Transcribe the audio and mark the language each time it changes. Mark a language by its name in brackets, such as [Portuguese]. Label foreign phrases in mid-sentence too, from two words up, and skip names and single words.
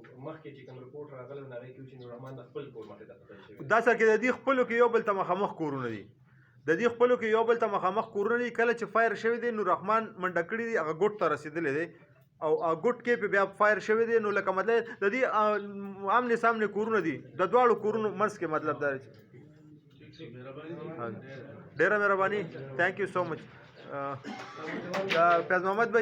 [Pashto] سر کې د دې خپلو کې یو بل ته مخامخ کورونه دي د دې خپلو کې یو بل ته مخامخ کورونه دي کله چې فایر شوی دی نور رحمان منډه کړي دي هغه ګوټ ته رسېدلی دی او ګوټ کې په بیا فایر شوی دی نو لکه مطلب د دې [Urdu] آمنے سامنے [Pashto] کورونه دي د دواړو کورونو منځ کې مطلب دا دی ډېره مهرباني [English] thank you so much [Pashto] فیض محمد بھائی